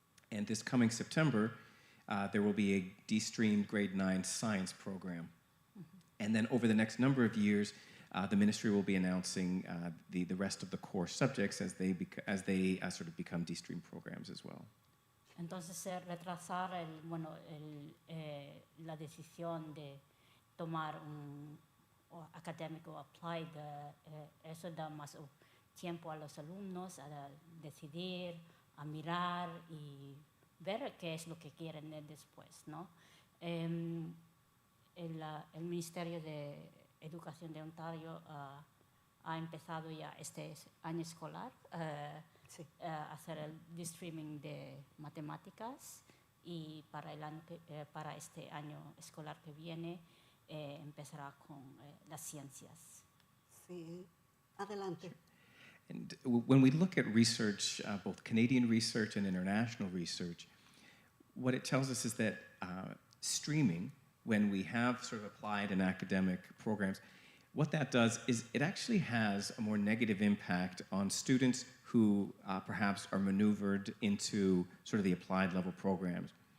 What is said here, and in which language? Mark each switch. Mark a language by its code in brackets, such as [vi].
[en] And this coming September, there will be a de-streamed grade 9 science program. And then over the next number of years, the ministry will be announcing the rest of the core subjects as they sort of become de-streamed programs as well. [es] Entonces, retrasar la decisión de tomar un académico applied, eso da más tiempo a los alumnos a decidir, a mirar y ver qué es lo que quieren después, ¿no? El Ministerio de Educación de Ontario ha empezado ya este año escolar a hacer el de-streaming de matemáticas y para este año escolar que viene empezará con las ciencias. Sí, adelante. [en] And when we look at research, both Canadian research and international research, what it tells us is that streaming, when we have sort of applied and academic programs, what that does is it actually has a more negative impact on students who perhaps are maneuvered into sort of the applied level programs.